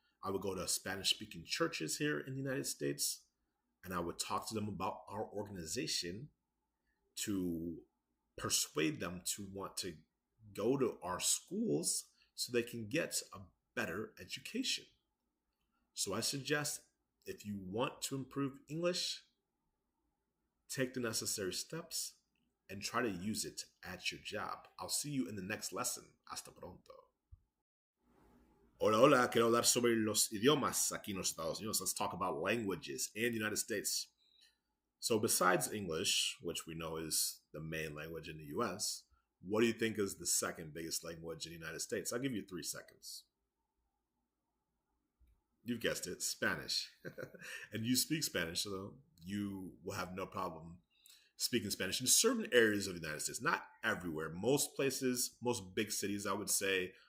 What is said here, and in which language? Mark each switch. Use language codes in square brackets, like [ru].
[en] I would go to Spanish-speaking churches here in the United States, and I would talk to them about our organization to persuade them to want to go to our schools so they can get a better education. So I suggest, if you want to improve English, take the necessary steps and try to use it at your job. I'll see you in the next lesson. [es] Hasta pronto. Hola, hola. Quiero hablar sobre los idiomas aquí en los Estados Unidos. [en] Let's talk about languages in the United States. So besides English, which we know is the main language in the US, what do you think is the second biggest language in the United States? I'll give you 3 seconds. You've guessed it, Spanish. And you speak Spanish, so you will have no problem speaking Spanish in certain areas of the United States. Not everywhere. Most places, most big cities, I would say,